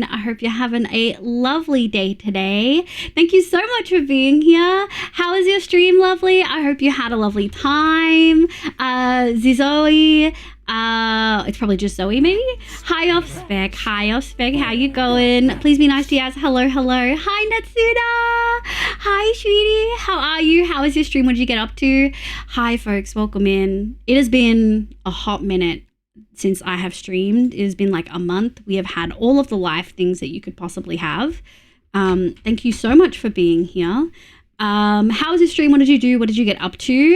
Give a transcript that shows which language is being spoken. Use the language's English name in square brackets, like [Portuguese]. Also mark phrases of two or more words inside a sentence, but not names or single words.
[English] I hope you're having a lovely day today. Thank you so much for being here. How was your stream, lovely? I hope you had a lovely time. Zizoe. It's probably just Zoe, maybe? Hi, off spec. Hi, off spec. How you going? Please be nice to Yaz. Hello, hello. Hi, Natsuna. Hi, sweetie. How are you? How was your stream? What did you get up to? Hi, folks. Welcome in. It has been a hot minute since I have streamed. It has been like a month. We have had all of the life things that you could possibly have. Thank you so much for being here. How was your stream? What did you do? What did you get up to?